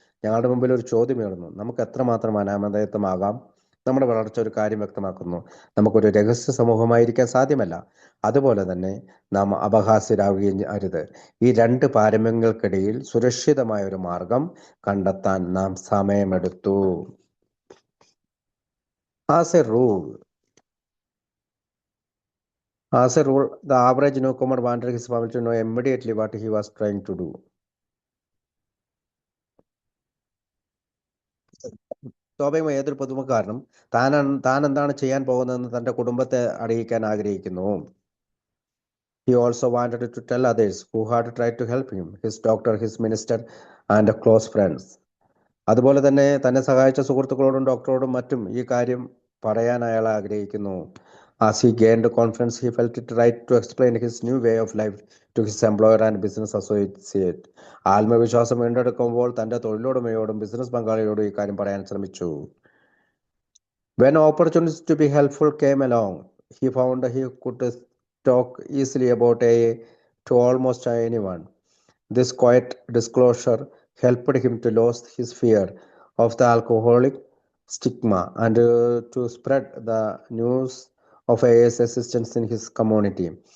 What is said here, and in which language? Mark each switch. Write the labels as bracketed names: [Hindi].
[Malayalam] ഞങ്ങളുടെ മുമ്പിൽ ഒരു ചോദ്യമുയർന്നു: നമുക്ക് എത്രമാത്രം അനാമധേയത്വമാകാം? നമ്മുടെ വളർച്ച ഒരു കാര്യം വ്യക്തമാക്കുന്നു: നമുക്കൊരു രഹസ്യ സമൂഹമായിരിക്കാൻ സാധ്യമല്ല. അതുപോലെ തന്നെ നാം അപഹാസ്യരാകുകയും അരുത്. ഈ രണ്ട് പാരമ്യങ്ങൾക്കിടയിൽ സുരക്ഷിതമായ ഒരു മാർഗം കണ്ടെത്താൻ നാം സമയമെടുത്തു. [English] As a rule, the average newcomer wanted his family to know immediately what he was trying to do. [Malayalam] സ്വാഭാവികമായി ഏതൊരു പുതുമക്കാരനും താൻ എന്താണ് ചെയ്യാൻ പോകുന്നതെന്ന് തന്റെ കുടുംബത്തെ അറിയിക്കാൻ ആഗ്രഹിക്കുന്നു. [English] He also wanted to tell others who had tried to help him, his doctor, his minister, and close friends. [Malayalam] അതുപോലെ തന്നെ തന്നെ സഹായിച്ച സുഹൃത്തുക്കളോടും ഡോക്ടറോടും മറ്റും ഈ കാര്യം പറയാൻ അയാൾ ആഗ്രഹിക്കുന്നു. [English] As he gained confidence, he felt it right to explain his new way of life to his employer and business associate. [Malayalam] ആത്മവിശ്വാസം വീണ്ടെടുക്കുമ്പോൾ തന്റെ തൊഴിലുടമയോടും ബിസിനസ് പങ്കാളിയോടും ഈ കാര്യം പറയാൻ ശ്രമിച്ചു. [English] When opportunities to be helpful came along, he found he could talk easily about AA to almost anyone. This quiet disclosure helped him to lose his fear of the alcoholic stigma and to spread the news of AA's existence in his community.